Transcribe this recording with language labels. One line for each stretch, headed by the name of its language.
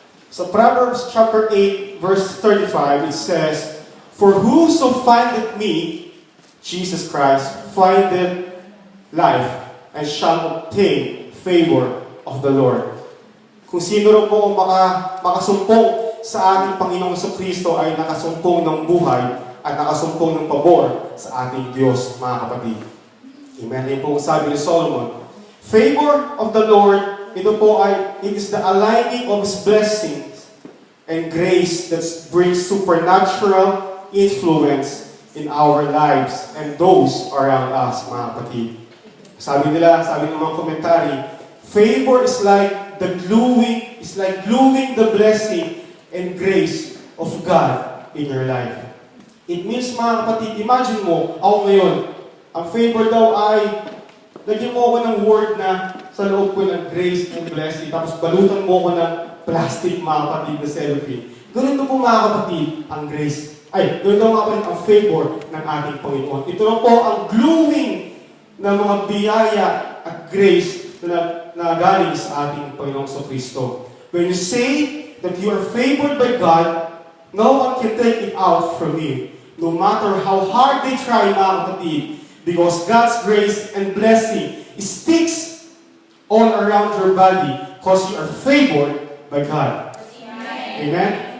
English: So Proverbs chapter 8, verse 35, it says, For whoso findeth me, Jesus Christ, findeth life, and shall obtain favor of the Lord.
Filipino: Kung sino rin po makasumpong sa ating Panginoong Kristo ay nakasumpong ng buhay at nakasumpong ng pabor sa ating Diyos, mga kapatid. Amen. Yan po sabi ni Solomon.
English: Favor of the Lord,
Filipino: ito po ay,
English: it is the aligning of His blessings and grace that brings supernatural influence in our lives and those around us,
Filipino: mga kapatid. Sabi ng mga komentary,
English: favor is like gluing the blessing and grace of God in your life. It means,
Filipino: mga kapatid, imagine mo, ako ngayon, ang favor daw ay, lagyan mo ako ng word na sa loob ko ng
English: grace and blessing,
Filipino: tapos balutan mo ako ng plastic, mga kapatid, na cellophane. Ganun po, mga kapatid, ang grace. Ganun daw, mga kapatid, ang favor ng ating Panginoon. Ito lang po ang gluing ng mga biyaya at grace na galing sa ating Panginoong Kristo.
English: When you say that you are favored by God, no one can take it out from you. No matter how hard they try,
Filipino: mga kapatid,
English: because God's grace and blessing sticks all around your body because you are favored by God. Amen. Amen.